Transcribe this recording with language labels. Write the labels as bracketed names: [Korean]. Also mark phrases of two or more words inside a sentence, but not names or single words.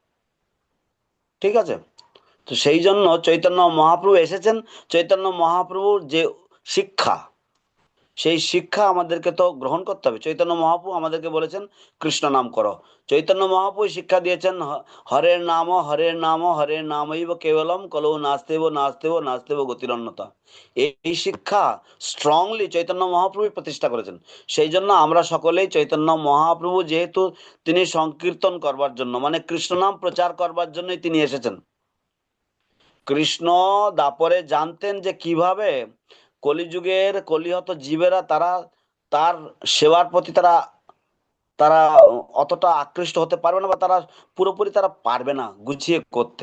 [Bangla] ঠিক আছে, তো সেই জন্য চৈতন্য মহাপ্রভু এসেছেন। চৈতন্য মহাপ্রভুর যে শিক্ষা, সেই শিক্ষা আমাদেরকে তো গ্রহণ করতে হবে। চৈতন্য মহাপ্রভু আমাদেরকে বলেছেন কৃষ্ণ নাম করো। চৈতন্য মহাপ্রভু শিক্ষা দিয়েছেন [Sanskrit] हरेर नाम हरेर नाम हरेर नामैव केवलम कलौ नास्तेव नास्तेव नास्तेव गतिरन्यता। [Bangla] এই শিক্ষা স্ট্রংলি চৈতন্য মহাপ্রভু প্রতিষ্ঠা করেছেন। সেই জন্য আমরা সকলেই চৈতন্য মহাপ্রভু, যেহেতু তিনি সংকীর্তন করবার জন্য, মানে কৃষ্ণ নাম প্রচার করবার জন্যই তিনি এসেছেন। কৃষ্ণ দাপরে জানতেন যে কিভাবে কলিযুগের কলিহত জীবেরা তারা তার সেবার প্রতি তারা তারা অতটা আকৃষ্ট হতে পারবে না, বা তারা পুরোপুরি তারা পারবে না গুছিয়ে করতে।